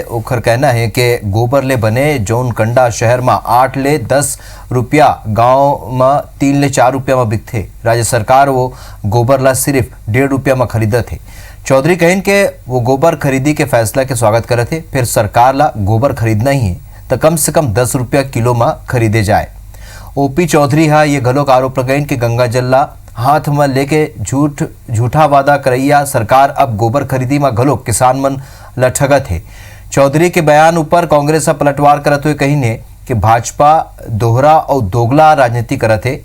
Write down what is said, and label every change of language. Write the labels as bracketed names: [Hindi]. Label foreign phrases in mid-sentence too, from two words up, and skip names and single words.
[Chhattisgarhi] ओखर कहना है कि गोबर ले बने जौन कंडा शहर में 8 ले 10 रुपया, गांव में 3 ले 4 रुपया में बिकथे। राज्य सरकार वो गोबर ला सिर्फ 1.5 रुपया में खरीदत है। चौधरी कहन के वो गोबर खरीदी के फैसला के स्वागत करत है। फिर सरकार ला गोबर खरीदना ही है तो कम से कम 10 रुपया किलो में खरीदे जाए। ओपी चौधरी हा ये घलोक आरोप लगाइन कि गंगा जल ला हाथ में लेके झूठा वादा करैया सरकार अब गोबर खरीदी में घलोक किसान मन ला ठगत है। चौधरी के बयान ऊपर कांग्रेस पलटवार करत हुए कहीने कि भाजपा दोहरा और दोगला राजनीति करत है।